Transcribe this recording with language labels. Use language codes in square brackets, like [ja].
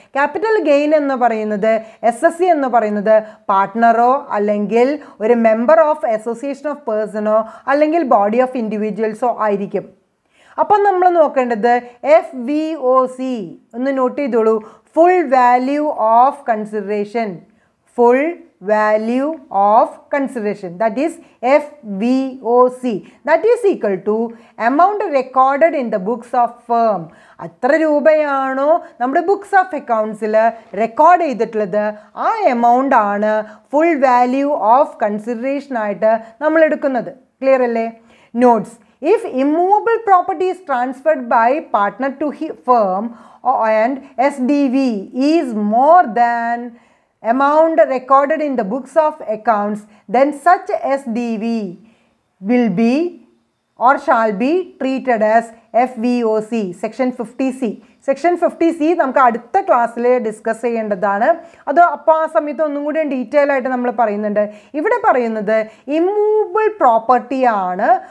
[ml] Capital gain എന്ന് പറയുന്നത് SSC എന്ന് പറയുന്നത് പാർട്ട്ണറോ അല്ലെങ്കിൽ ഒരു മെമ്പർ ഓഫ് അസോസിയേഷൻ ഓഫ് പേഴ്സണോ അല്ലെങ്കിൽ ബോഡി ഓഫ് ഇൻഡിവിജ്വൽസോ ആയിരിക്കും. അപ്പം നമ്മൾ നോക്കേണ്ടത് FVOC ഒന്ന് നോട്ട് ചെയ്തോളൂ. Full value of consideration. [en] ഫുൾ value of consideration, that is FVOC, that is equal to amount recorded in the books of firm. [ml] അത്ര രൂപയാണോ നമ്മുടെ ബുക്സ് ഓഫ് അക്കൗണ്ട്സിൽ റെക്കോർഡ് ചെയ്തിട്ടുള്ളത്, ആ എമൗണ്ട് ആണ് ഫുൾ വാല്യൂ ഓഫ് കൺസിഡറേഷൻ ആയിട്ട് നമ്മൾ എടുക്കുന്നത്. Clear അല്ലേ? Notes. [en] If immovable property is transferred by partner to firm and SDV is more than amount recorded in the books of accounts, then such SDV will be or shall be treated as FVOC. Section 50C. [ml] Section 50C നമുക്ക് അടുത്ത ക്ലാസ്സിൽ discuss ചെയ്യേണ്ടതാണ്. അത് അപ്പോൾ ആ സമയത്ത് ഒന്നും കൂടി ഡീറ്റെയിൽ ആയിട്ട് നമ്മൾ പറയുന്നുണ്ട്. ഇവിടെ പറയുന്നത് ഇമ്മൂവബിൾ പ്രോപ്പർട്ടി ആണ്.